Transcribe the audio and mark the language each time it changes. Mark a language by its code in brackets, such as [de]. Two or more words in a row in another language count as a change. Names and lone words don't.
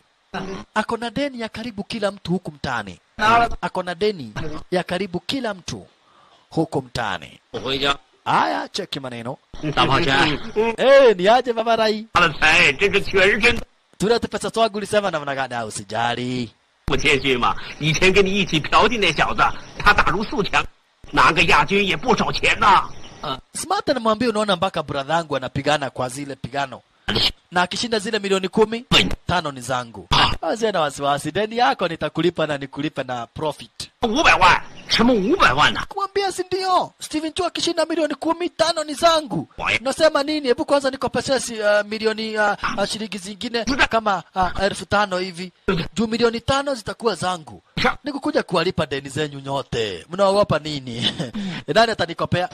[sw] Ako na deni ya karibu kila mtu huku mtaani. Ako na deni ya karibu kila mtu huku mtaani. Aya, cheki maneno. Ni aje baba Rai? Tulete pesa twangu ulisema namna gani? Usijali. [zh] 不谦虚嘛，以前跟你一起嫖的那小子，他打入4强，拿个亚军也不少钱呐。 [sw] Smart anamwambia unaona mpaka brother yangu anapigana kwa zile pigano. Na akishinda zile milioni 10, 5 ni zangu. Asiye na wasiwasi, deni yako nitakulipa na nikulipa na profit. [zh] 500 万，什么500万呢？ [sw] Kumwambia si ndio? Steven Chu akishinda milioni 10, 5 ni zangu. Unasema nini? Hebu kwanza nikopeshe milioni shilingi zingine kama 5,000 hivi. Juu milioni 5 zitakuwa zangu. Nikukuja kuwalipa deni zenyu nyote. Mnaogopa nini? Nani atanikopea?